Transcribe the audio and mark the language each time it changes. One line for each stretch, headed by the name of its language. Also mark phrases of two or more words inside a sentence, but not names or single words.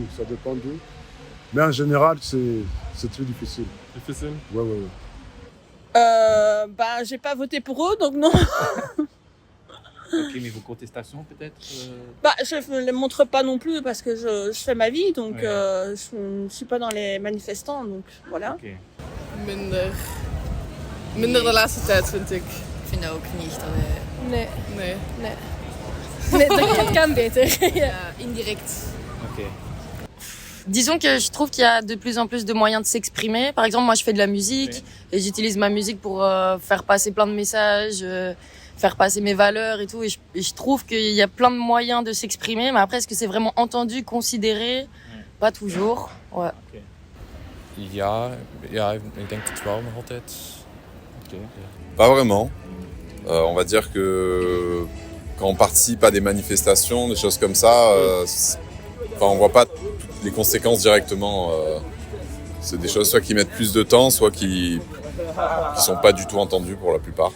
French: Mais en général, c'est très difficile. Difficile? Ouais. J'ai pas voté pour eux, donc non. Ok, mais vos contestations peut-être Je ne les montre pas non plus parce que je fais ma vie, donc je ne suis pas dans les manifestants, donc voilà. Ok.
Dutch: Minder de laatste tijd, vind ik. Ik vind dat ook niet. Nee, dat kan beter. Indirect. Ok.
French: Disons que je trouve qu'il y a de plus en plus de moyens de s'exprimer. Par exemple, moi, je fais de la musique et j'utilise ma musique pour faire passer plein de messages, faire passer mes valeurs et tout. Et je trouve qu'il y a plein de moyens de s'exprimer. Mais après, est-ce que c'est vraiment entendu, considéré? Pas toujours. Ouais. Okay.
Dutch: Ja, ik denk het wel nog altijd. Okay.
French: Pas vraiment. On va dire que quand on participe à des manifestations, des choses comme ça, on voit pas toutes les conséquences directement. C'est des choses soit qui mettent plus de temps, soit qui sont pas du tout entendues pour la plupart.